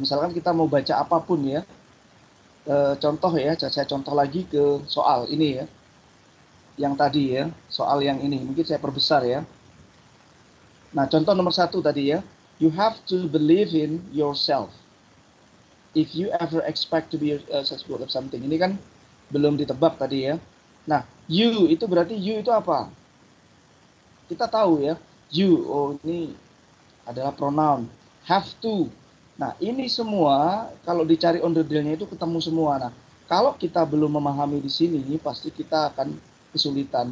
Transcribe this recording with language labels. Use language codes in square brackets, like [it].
[id] Misalkan kita mau baca apapun ya, contoh ya, saya contoh lagi ke soal ini ya, yang tadi ya, soal yang ini mungkin saya perbesar ya. Nah, contoh nomor 1 tadi ya, [en] you have to believe in yourself if you ever expect to be successful of something. [id] Ini kan belum ditebak tadi ya. Nah, you itu berarti you itu apa? Kita tahu ya, you, oh ini adalah pronoun. Have to. Nah, ini semua kalau dicari onderdilnya itu ketemu semua. Nah, kalau kita belum memahami di sini, pasti kita akan kesulitan.